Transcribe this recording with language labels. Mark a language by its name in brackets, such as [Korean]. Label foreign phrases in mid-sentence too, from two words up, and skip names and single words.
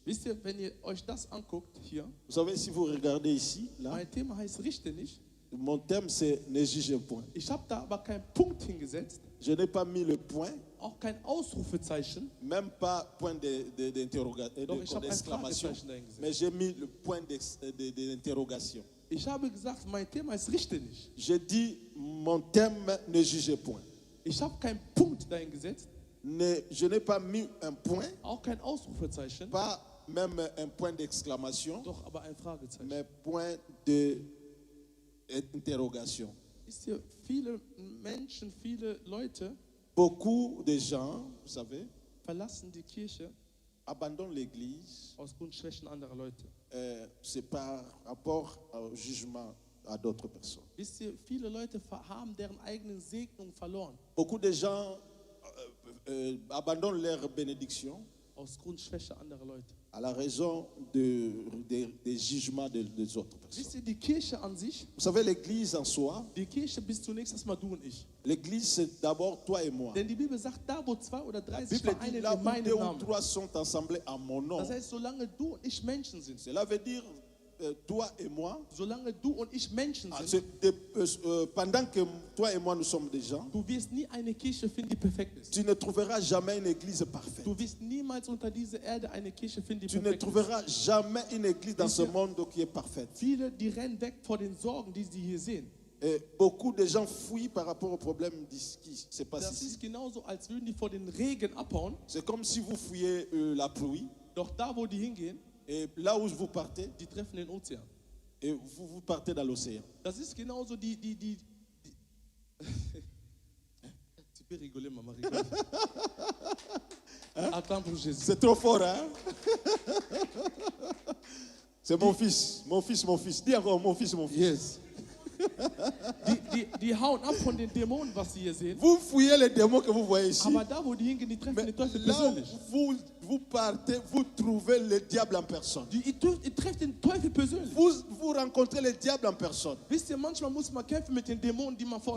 [German] Wisst ihr, wenn ihr euch das anguckt hier, [French] Vous savez, si vous regardez ici, là, [German] mein Thema heißt richte nicht. [French] mon thème c'est ne jugez point. [German] Ich habe da aber keinen Punkt hingesetzt, [French] Je n'ai pas mis le point, [German] auch kein Ausrufezeichen, [French] même pas point d'interrogation, [German] doch ich habe ein [French] d'exclamation, [German] Fragezeichen dahingesetzt. [French] mais j'ai mis le point d'interrogation. [German] Ich habe gesagt, mein Thema ist richte nicht. [French] J'ai dit, mon thème ne jugez point. [German] Ich habe keinen Punkt dahingesetzt, [French] Je n'ai pas mis un point, [German] auch kein Ausrufezeichen, [French] pas même un point d'exclamation, [German] doch aber ein Fragezeichen. [French] mais point d'interrogation. [German] Wisst ihr, viele Menschen, viele Leute [French] Beaucoup de gens, vous savez, [German] verlassen die Kirche [French] abandonnent l'église. [German] aus Grund Schwächen anderer Leute. [French] C'est par rapport au jugement à d'autres personnes. [German] Wisst ihr, viele Leute haben deren eigenen Segnung verloren [French] Beaucoup de gens abandonnent leur bénédiction [German] aus Grund Schwäche anderer Leute. [French] à la raison des jugements des autres [German] Wisst [French] personnes. [German] ihr, die Kirche an sich, [French] Vous savez, l'église en soi, [German] die Kirche bist zunächst erstmal du und ich. [French] l'église c'est d'abord toi et moi. [German] Denn die Bibel sagt, da wo 2 oder 3 [French] La [German] sich [French] Bible dit [German] vereinen [French] là [German] in [French] où [German] meinem [French] 2 ou [German] Namen. [French] 3 sont assemblés à mon nom. [German] Das heißt, solange du und ich Menschen sind, [French] Cela veut dire toi et moi. [German] solange du und ich Menschen Ah, sind, [French] pendant que toi et moi nous sommes des gens, [German] du wirst nie eine Kirche finden, die perfekt ist. [French] tu ne trouveras jamais une église parfaite. [German] Du wirst niemals unter dieser Erde eine Kirche finden, die [French] Tu ne [German] perfekt ist. [French] trouveras jamais une église dans ce monde qui est parfaite. [German] Viele, die rennen weg vor den Sorgen, die sie hier sehen. [French] Et beaucoup de gens fuient par rapport au problème qui se passe [German] Das [French] ici. [German] ist genauso, als würden die vor den Regen abhauen. [French] C'est comme si vous fuyez la pluie [German] Doch da, wo die hingehen, [French] et là où vous partez, [German] die treffen den Ozean. [French] et vous partez dans l'océan. [German] Das ist genauso [French] Tu peux rigoler, maman, rigole. Attends pour Jésus. C'est trop fort, hein? C'est mon fils, mon fils, mon fils. Dis encore, mon fils, mon fils. Yes. [German] Die hauen ab von den Dämonen, was sie hier sehen. [French] Vous fouillez les démons que vous voyez ici. [German] Aber da, wo die hingehen, die treffen [French] Mais [German] den Teufel [French] là [German] persönlich. [French] où vous partez, vous trouvez le diable en personne. [German] Die treffen den Teufel persönlich. [French] Vous rencontrez le diable en personne. [German] Wisst ihr, manchmal muss man kämpfen mit den Dämonen, die man vor